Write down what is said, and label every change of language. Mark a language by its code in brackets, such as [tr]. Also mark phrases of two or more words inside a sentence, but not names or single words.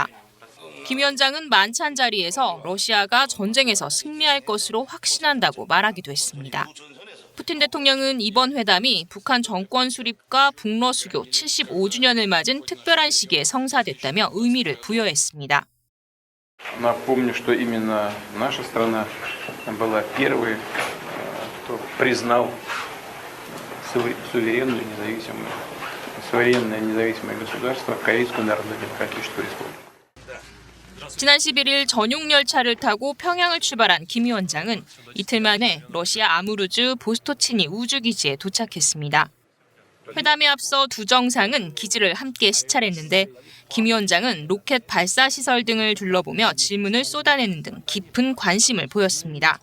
[ko] 김 위원장은 만찬 자리에서 러시아가 전쟁에서 승리할 것으로 확신한다고 말하기도 했습니다. 푸틴 대통령은 이번 회담이 북한 정권 수립과 북러 수교 75주년을 맞은 특별한 시기에 성사됐다며 의미를 부여했습니다. [ru] Напомню, что именно наша страна была первой, кто признал суверенное независимое государство Корейскую Народно-Демократическую Республику. [ko] 지난 11일 전용 열차를 타고 평양을 출발한 김 위원장은 이틀 만에 러시아 아무르주 보스토치니 우주기지에 도착했습니다. 회담에 앞서 두 정상은 기지를 함께 시찰했는데 김 위원장은 로켓 발사 시설 등을 둘러보며 질문을 쏟아내는 등 깊은 관심을 보였습니다.